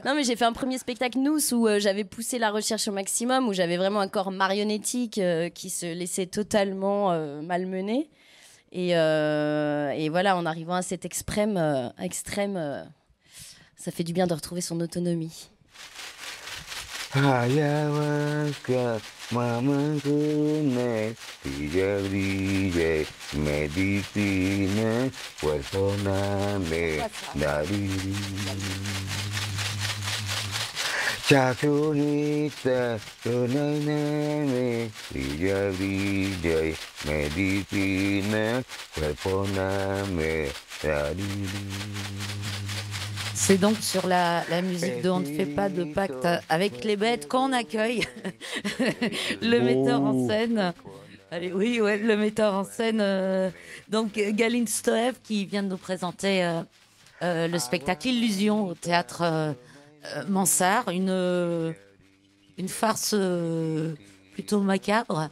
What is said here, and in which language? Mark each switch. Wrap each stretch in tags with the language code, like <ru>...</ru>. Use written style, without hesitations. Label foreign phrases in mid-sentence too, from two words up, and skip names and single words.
<fr>Non, mais j'ai fait un premier spectacle Nous où j'avais poussé la recherche au maximum, où j'avais vraiment un corps marionnettique qui se laissait totalement malmener. Et voilà, en arrivant à cet extrême, ça fait du bien de retrouver son autonomie. Ayahuasca, mamacune, brilla, brilla, medicina, huesoname, nariri. Chacunita, sonaname, brilla, brilla, medicina, huesoname, nariri. C'est donc sur la musique de On ne fait pas de pacte avec les bêtes qu'on accueille le metteur en scène. Allez, le metteur en scène, donc Galin Stoev, qui vient de nous présenter le spectacle Illusion au théâtre Mansart, une farce plutôt macabre.</fr>